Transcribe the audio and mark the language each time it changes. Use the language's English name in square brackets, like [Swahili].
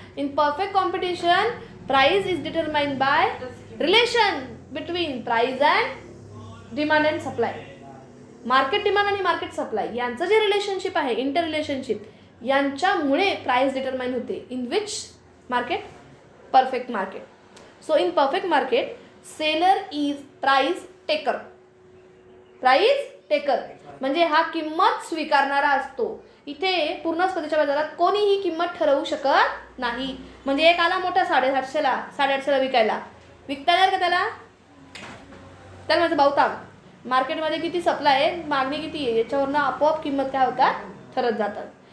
[English] In perfect competition price is determined by relation between price and demand and supply. [Marathi] Market demand आणि market supply यांचं जे relationship आहे, inter relationship, यांच्यामुळे price determine होते. [English] In which market? Perfect market. So in perfect market seller is price taker. [Marathi] Price taker म्हणजे हा किंमत स्वीकारणारा असतो. इथे पूर्ण स्पर्धेच्या बाजारात कोणीही किंमत ठरवू शकत नाही. म्हणजे एक आला मोठा 750ला 850ला विकायला, विकता येणार का त्याला? त्याला माझं भावताग मार्केटमध्ये किती सप्लाय आहे, मागणी किती आहे, याच्यावरनं आपोआप किंमत काय होतात? ठरत जातात.